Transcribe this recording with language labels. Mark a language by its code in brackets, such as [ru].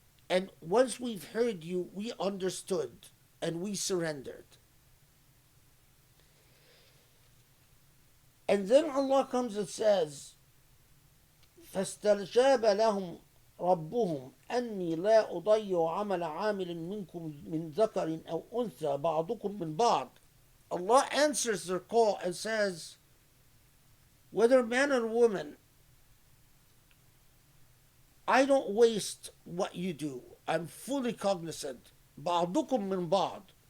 [en] And once we've heard you, we understood and we surrendered. And then Allah comes and says, [ar] فَاسْتَجَابَ لَهُمْ رَبُّهُمْ أَنِّي لَا أُضَيِّعُ عَمَلَ عَامِلٍ مِنْكُمْ مِنْ ذَكَرٍ أَوْ أُنْثَى بَعْضُكُمْ مِنْ بَعْضٍ. [en] Allah answers their call and says, whether man or woman, I don't waste what you do. I'm fully cognizant. [ar] بعضكم من بعض.